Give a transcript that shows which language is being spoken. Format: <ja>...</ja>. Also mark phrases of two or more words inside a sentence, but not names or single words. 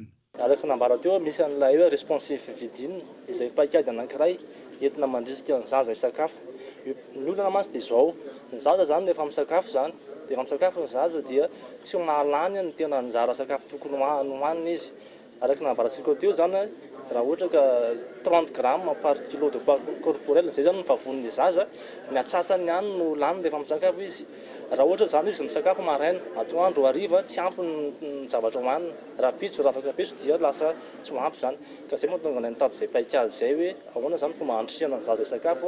<mg>Araka nambara teo misy an'ilay hoe responsif vidinina izay paikady anankiray entina mandrisika ny zaza sakafo. Ny olana mantsy dia izao, ny zaza zany rehefa misakafo zany, dia rehefa misakafo ny zaza dia tsy mahalany ny tena anjara sakafo tokony hohanina izy. Araka nambarantsika teo zany raha ohatra ka 30</mg> <fr>grammes par kilo de poids corporel</fr> <mg>zay zany ny vavon'ny zaza, ny atsasany ihany no lany rehefa misakafo izy. Raha ohatra zany izy misakafo maraina, atoandro hariva tsy ampy ny zavatra hohanina. Raha pitso raha afaka pitso dia lasa tsy ampy zany. Ka zay mahatonga ny nitady izay paikady izay hoe ahoana zany fomba handrisihana ny zaza sakafo.</mg>